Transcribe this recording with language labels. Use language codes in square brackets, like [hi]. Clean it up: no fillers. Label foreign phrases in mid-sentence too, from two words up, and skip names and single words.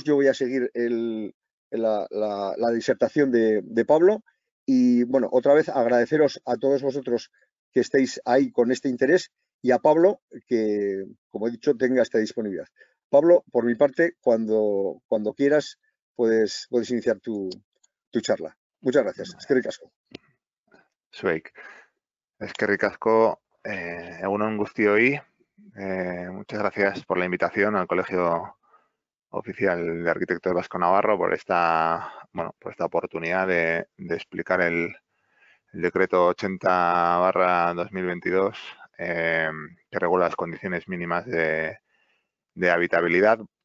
[es] Yo voy a seguir la disertación de Pablo y, bueno, otra vez agradeceros a todos vosotros que estéis ahí con este interés y a Pablo que, como he dicho, tenga esta disponibilidad. Pablo, por mi parte, cuando quieras, puedes iniciar tu charla. Muchas gracias. [eu] Eskerrik asko. Zuek. Eskerrik asko, egun on guztioi. [es] Muchas gracias por la invitación al Colegio Oficial de Arquitectos Vasco Navarro por esta, por esta oportunidad de explicar el decreto 80/2022 que regula las condiciones mínimas de habitabilidad.